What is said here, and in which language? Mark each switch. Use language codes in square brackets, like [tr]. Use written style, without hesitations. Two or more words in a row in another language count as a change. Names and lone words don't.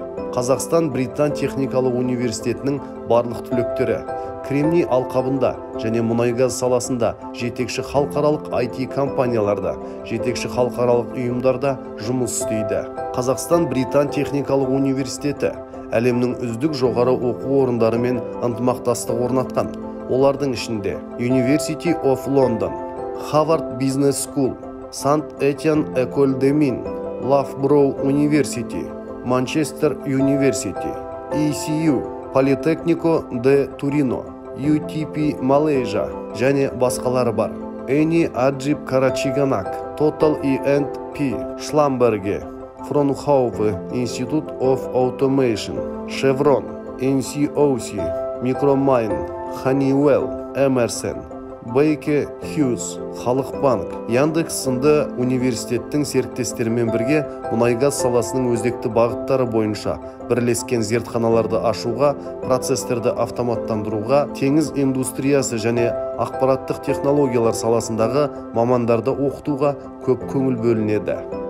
[kk] Қазақстан Британ техникалық университетінің барлық түлектері кремний алқабында және мұнай-газ саласында жетекші халықаралық IT компанияларда, жетекші халықаралық ұйымдарда жұмыс істейді. Қазақстан Британ техникалық университеті әлемнің үздік жоғары оқу орындарымен ынтымақтастық орнатқан. Олардың ішінде University of London, Harvard Business School, St. Etienne École des Mines, Loughborough University, Manchester University, ECU, Politecnico de Turino, UTP Malaysia және басқалары бар. Eni Ajib Karachiganak, Total E&P, Schlamberge, Fraunhofer Institute of Automation, Chevron, NCOC, Micromine, Honeywell, Emerson, Baker Hughes, Халық банк, Яндекс сынды университеттің серіктестерімен бірге мұнай-газ саласының өзекті бағыттары бойынша бірлескен зертханаларды ашуға, процесстерді автоматтандыруға, теңіз индустриясы және ақпараттық технологиялар саласындағы мамандарды оқытуға көп көңіл бөлінеді.